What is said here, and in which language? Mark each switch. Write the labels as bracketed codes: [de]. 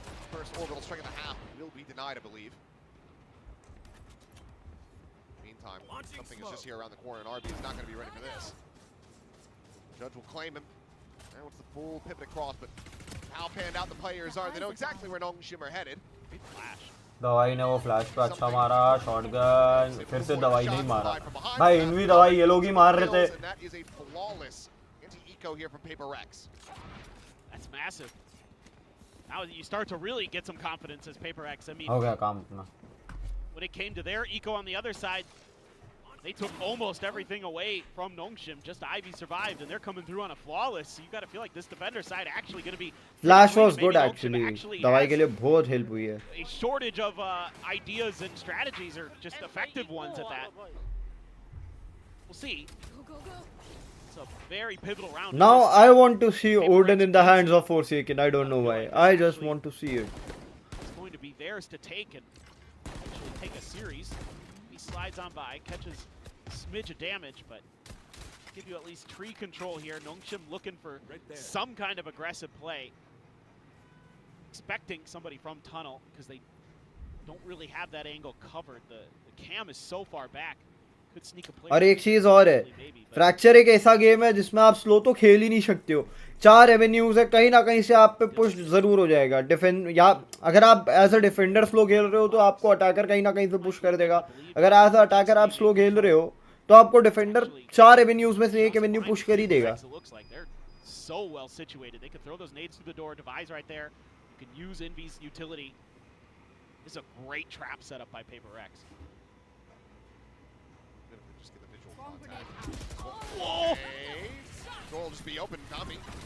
[en] First orbital strike of the half will be denied, I believe. Meantime, something is just here around the corner, and RB is not going to be ready for this. Judge will claim him. Now it's the full pivot across, but how panned out the players are. They know exactly where Nongshim are headed. Big flash. [hi] दवाई ने वो flash पे अच्छा मारा, shotgun, फिर से दवाई नहीं मारा भाई, इनवी दवाई ये लोग ही मार रहे थे. [en] And that is a flawless anti-eco here from PRX. That's massive. Now you start to really get some confidence as PRX. I mean, [hi] हो गया काम अपना. [en] when it came to their eco on the other side, they took almost everything away from Nongshim. Just Ivy survived, and they're coming through on a flawless. So you got to feel like this defender side actually going to be. Flash was good actually. [hi] दवाई के लिए बहुत help हुई है. [en] A shortage of ideas and strategies, or just effective ones at that. We'll see. It's a very pivotal round. Now I want to see Odin in the hands of Forsaken. I don't know why. I just want to see it. It's going to be theirs to take and actually take a series. He slides on by, catches a smidge of damage, but give you at least tree control here. Nongshim looking for some kind of aggressive play. Expecting somebody from tunnel, because they don't really have that angle covered. The cam is so far back. Could sneak a player. [hi] और एक चीज और है, fracture एक ऐसा game है जिसमें आप स्लो तो खेल ही नहीं सकते हो. 4 एवेन्यूज है, कहीं ना कहीं से आप पे पुश जरूर हो जाएगा. डिफेंड या अगर आप एज अ डिफेंडर स्लो खेल रहे हो तो आपको अटैकर कहीं ना कहीं से पुश कर देगा. अगर एज अ अटैकर आप स्लो खेल रहे हो तो आपको डिफेंडर 4 एवेन्यूज में से एक एवेन्यू पुश कर ही देगा. [en] So well situated. They could throw those nades through the door. Devi's right there. You can use Envy's utility. This is a great trap set up by PRX. Just get the visual contact. Whoa! Okay. Draw will just be open. Downby.